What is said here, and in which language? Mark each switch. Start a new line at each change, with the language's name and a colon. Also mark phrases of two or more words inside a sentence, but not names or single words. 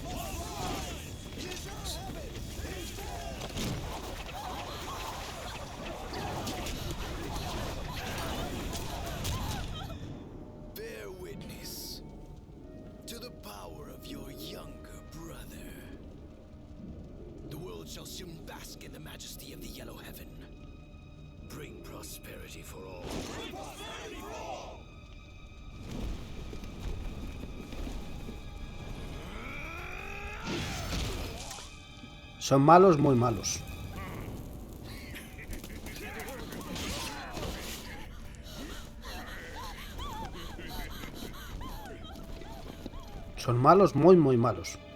English: Bear witness to the power of your younger brother. The world shall soon bask in the majesty of the Yellow Heaven. Bring prosperity for all.
Galician: Son malos, moi malos. Son malos, moi malos.